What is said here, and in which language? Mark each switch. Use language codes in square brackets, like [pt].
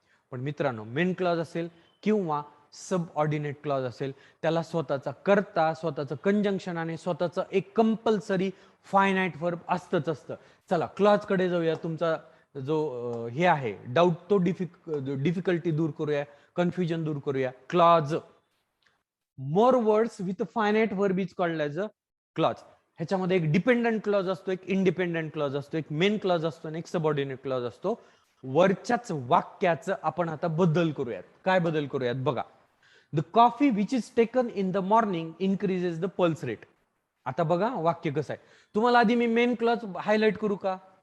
[mr] पण मित्रांनो, main clause असेल किंवा सब ऑर्डिनेट क्लॉज असेल, त्याला स्वतःचा कर्ता, स्वतःचं कंजंक्शन आणि स्वतःचं एक कंपल्सरी फायनाइट वर्ब असतंच असतं. चला क्लॉज कडे जाऊया. तुमचा जो हे आहे डाऊट, तो डिफिकल्टी दूर करूया, कन्फ्युजन दूर करूया. [en] Clause, more words with finite verb is called as a clause. [mr] ह्याच्यामध्ये एक डिपेंडंट क्लॉज असतो, एक इंडिपेंडंट क्लॉज असतो, एक मेन क्लॉज असतो आणि एक सबऑर्डिनेट क्लॉज असतो. वरच्याच वाक्याचं आपण आता बदल करूयात. काय बदल करूयात बघा. [en] The coffee which is taken in the morning increases the pulse rate. [mr] आता बघा वाक्य कसं आहे. तुम्हाला आधी मी मेन क्लॉज हायलाइट करू का?